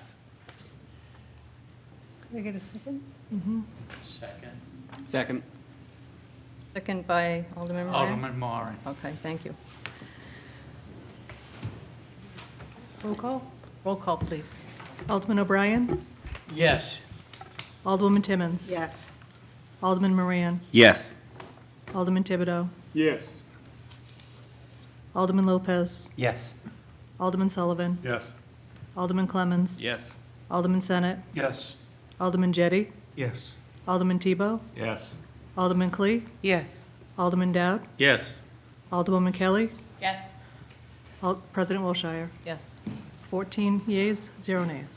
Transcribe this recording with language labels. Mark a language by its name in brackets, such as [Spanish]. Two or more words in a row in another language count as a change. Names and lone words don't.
[English] Can I get a second? Second. Second. Second by Alderman Moran. Alderman Moran. Okay, thank you. Roll call. Roll call, please. Alderman O'Brien. Yes. Alderwoman Timmons. Yes. Alderman Moran. Yes. Alderman Thibodeau. Yes. Alderman Lopez. Yes. Alderman Sullivan. Yes. Alderman Clemmons. Yes. Alderman Senate. Yes. Alderman Jettie. Yes. Alderman Tebow. Yes. Alderman Clee. Yes. Alderman Dowd. Yes. Alderwoman Kelly. Yes. President Wilshire. Yes. 14 yeas, 0 nays.